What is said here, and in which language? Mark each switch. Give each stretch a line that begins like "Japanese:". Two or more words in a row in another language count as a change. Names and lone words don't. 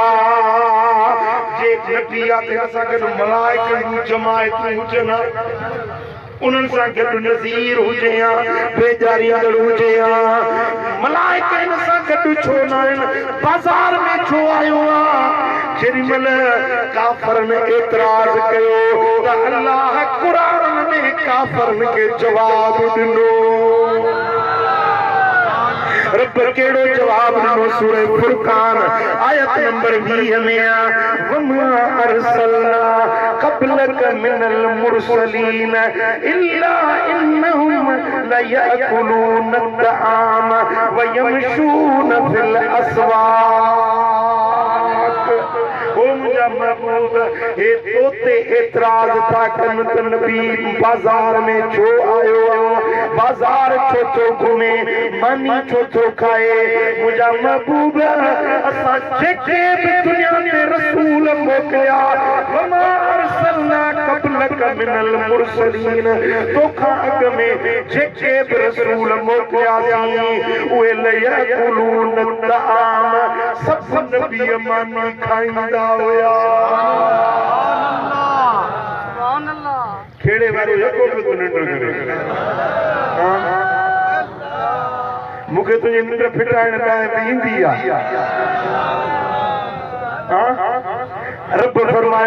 Sindhi: जे नबी आते असां गॾु मलाइकनि जमायतूं हुजनि उन्हनि सां गॾु नज़ीर हुजे या बेजारींदड़ हुजे या मलाइकनि सां गॾु छो न आहिनि बाज़ार में छो आयो आहे जेॾी महिल काफ़िरनि एतिराज़ कयो त अल्लाह क़ुरान में काफ़िरनि खे जवाब ॾिनो रब केड़ो जवाब ॾिनो सूरह फुरकान आयत नंबर 20 में
Arabic: وما أرسلنا قبلك من المرسلين إلا إنهم ليأكلون الطعام ويمشون في
Sindhi: अस्वाक ओ मुझा महबूब हे तोते एतराज था कन त नबी बाजार में छो आयो बाजार छो छो घूमे मानी छो छो खाए मुझा महबूब असा जेके भी दुनिया में रसूल मोकलिया
Arabic: وما أرسلنا قبلك من المرسلين
Sindhi: तोखा अग में जेके भी रसूल मोकलिया उहे
Arabic: ليأكلون الطعام
Sindhi: सब नबी मानी खाईंदा हुया खेड़े वारो यको भी तो निंड करे मूंखे तुंहिंजी निंड फिटाइण लाइ ईंदी आहे रब फरमायो